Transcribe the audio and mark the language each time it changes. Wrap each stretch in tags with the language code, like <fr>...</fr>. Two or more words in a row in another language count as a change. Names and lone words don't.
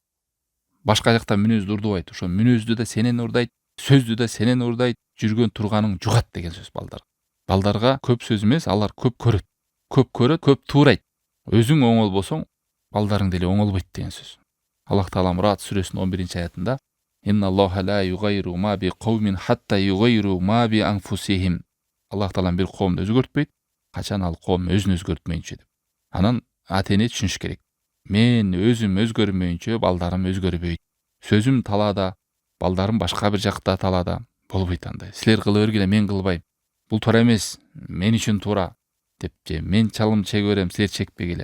<ky>Башка жактан мүнөздү урдубайт. Ошо мүнөздү да сенен урдайт, сөздү да сенен урдайт, жүргөн турганың жугат деген сөз балдар. Балдарга көп сөз эмес, алар көп көрөт. Көп туурайт. Өзүң оңол болсоң, балдарың деле оңолбойт деген сөз. Аллах таалам Рад сүрөсүнүн 11-аятында</ky> <ar>إن الله لا يغير ما بقوم حتى يغيروا ما بأنفسهم.</ar> <ky>Аллах таалам бир коомду өзгөртпөйт, качан ал коом өзүн өзгөртмөйүнчө деп. Анан ата-эне түшүнүш керек. Мен өзүм өзгөрмөйүнчө балдарым өзгөрбөйт. Сөзүм талаада, балдарым башка бир жакта талаада болбойт андай. Силер кыла бергиле, мен кылбайм. Бул туура эмес, мен үчүн туура деп же мен чалым чеге берем, силер чекпегиле.</ky>